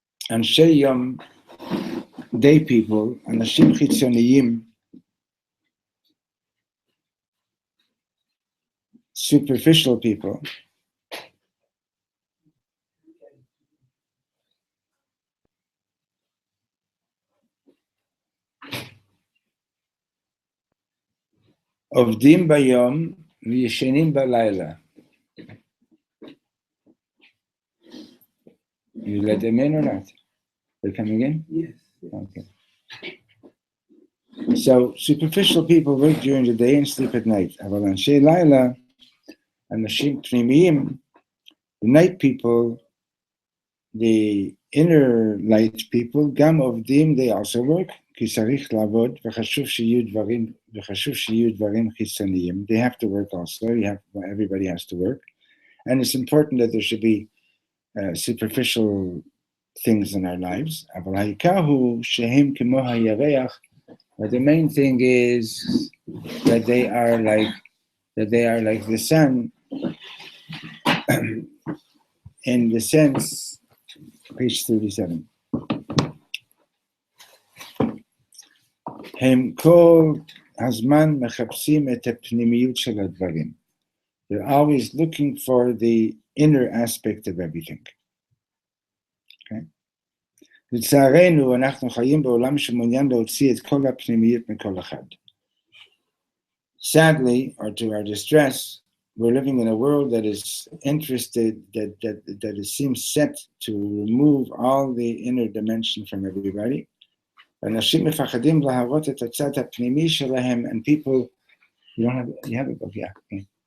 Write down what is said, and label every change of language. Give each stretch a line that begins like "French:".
Hebrew: Anshe Yom,
English: day people,
Hebrew: Anashim Chitzoniyim,
English: superficial people,
Hebrew: Ovdim Bayom, V'yeshenim Balayla.
English: You let them in or not? They're coming in? Yes. Okay. So superficial people work during the day and sleep at night.
Hebrew: אבל אנשי לילה, אנשים פנימיים,
English: the night people, the inner light people,
Hebrew: גם עובדים,
English: they also work,
Hebrew: כי צריך לעבוד, וחשוב שיהיו דברים חיצוניים.
English: They have to work also. Everybody has to work. And it's important that there should be superficial things in our lives.
Hebrew: אבל העיקר הוא שהם כמו הירח.
English: But the main thing is that they are like the sun in the sense, page 37.
Hebrew: הם כל הזמן מחפשים את הפנימיות של הדברים.
English: They're always looking for the inner aspect of everything. Okay?
Hebrew: לצערנו, אנחנו חיים בעולם שמעוניין להוציא את כל הפנימיות מכל אחד.
English: Sadly, or to our distress, we're living in a world that is interested, that it seems set to remove all the inner dimension from everybody.
Hebrew: ואנשים מפחדים להראות את הצד הפנימי שלהם,
English: and people, you have a book, yeah. Okay.